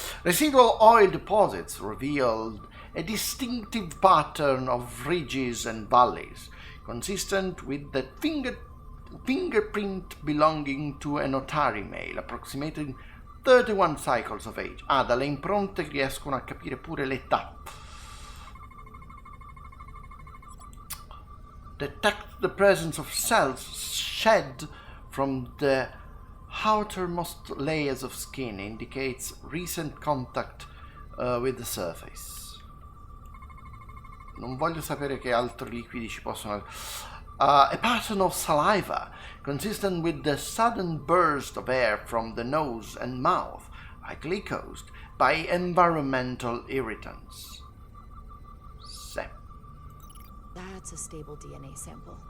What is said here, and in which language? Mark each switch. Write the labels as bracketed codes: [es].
[en] Residual oil deposits revealed a distinctive pattern of ridges and valleys, consistent with the fingerprint belonging to an Otari male, approximating 31 cycles of age. [it] Dalle impronte riescono a capire pure l'età. [en] Detect the presence of cells shed from the outermost layers of skin, indicates recent contact with the surface. [it] Non voglio sapere che altri liquidi ci possono... [en] a pattern of saliva, consistent with the sudden burst of air from the nose and mouth, likely caused by environmental irritants. That's a stable DNA sample.